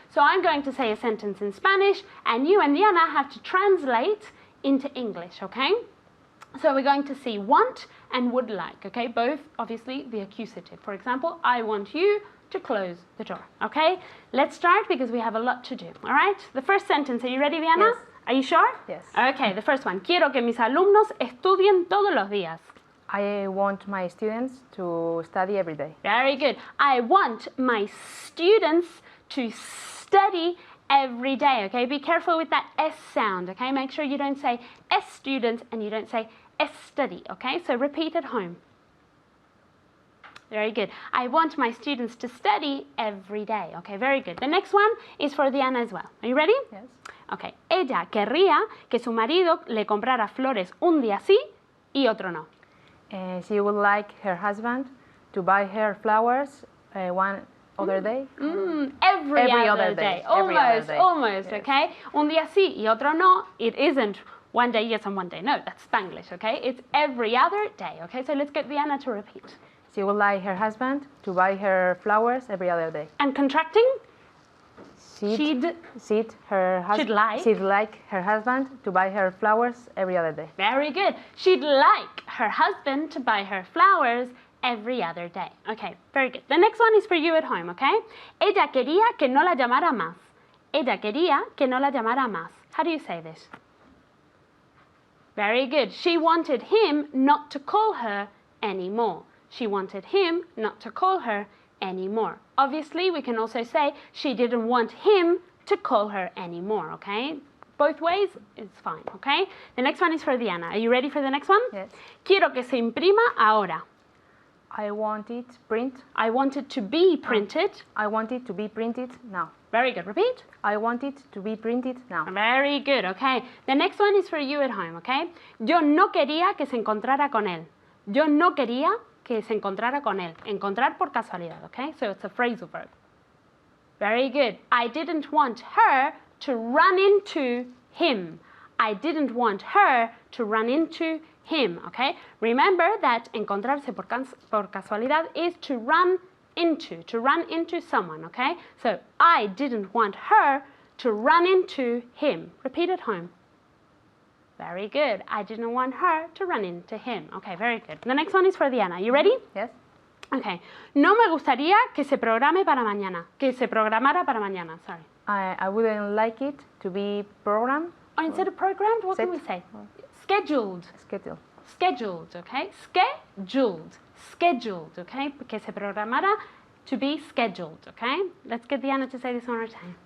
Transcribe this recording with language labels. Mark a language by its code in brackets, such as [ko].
[en] So I'm going to say a sentence in Spanish and you and Diana have to translate into English, okay? So we're going to see want and would like, okay? Both, obviously, the accusative. For example, I want you to close the door, okay? Let's start because we have a lot to do, all right? The first sentence, are you ready, Diana? Yes. Are you sure? Yes. Okay, the first one. [es] Quiero que mis alumnos estudien todos los días. [en] I want my students to study every day. Very good. I want my students to study every day, okay? Be careful with that S sound, okay? Make sure you don't say S students and you don't say S study, okay? So repeat at home. Very good. I want my students to study every day, okay? Very good. The next one is for Diana as well. Are you ready? Yes. Okay. [es] Ella querría que su marido le comprara flores un día sí y otro no. [en] She would like her husband to buy her flowers one other day. Every other day. Every other day. Almost, Yes. [es] okay? Un día sí y otro no. [en] It isn't one day yes and one day no. That's Spanglish, okay? It's every other day, okay? So let's get Diana to repeat. She would like her husband to buy her flowers every other day. And contracting? She'd like her husband to buy her flowers every other day. Very good. She'd like her husband to buy her flowers every other day. Okay, very good. The next one is for you at home, okay? [es] Ella quería que no la llamara más. Ella quería que no la llamara más. [en] How do you say this? Very good. She wanted him not to call her anymore. She wanted him not to call her anymore. Obviously, we can also say she didn't want him to call her anymore, okay? Both ways, it's fine, okay? The next one is for Diana. Are you ready for the next one? Yes. [es] Quiero que se imprima ahora. [en] I want it print. I want it to be printed. I want it to be printed now. Very good. Repeat. I want it to be printed now. Very good, okay. The next one is for you at home, okay? [es] Yo no quería que se encontrara con él. Yo no quería que se encontrara con él. Encontrar por casualidad, [en] okay? So it's a phrasal verb. Very good. I didn't want her to run into him. I didn't want her to run into him, okay? Remember that [es] encontrarse por casualidad [en] is to run into someone, okay? So I didn't want her to run into him. Repeat at home. Very good. I didn't want her to run into him. Okay, very good. The next one is for Diana. You ready? Yes. Okay. [es] No me gustaría que se programe para mañana. Que se programara para mañana, sorry. [en] I wouldn't like it to be programmed. Or instead of programmed, what can we say? Scheduled. Schedule. Scheduled, okay? Scheduled. Scheduled, okay? [es] Que se programara [en] to be scheduled, okay? Let's get Diana to say this one more time.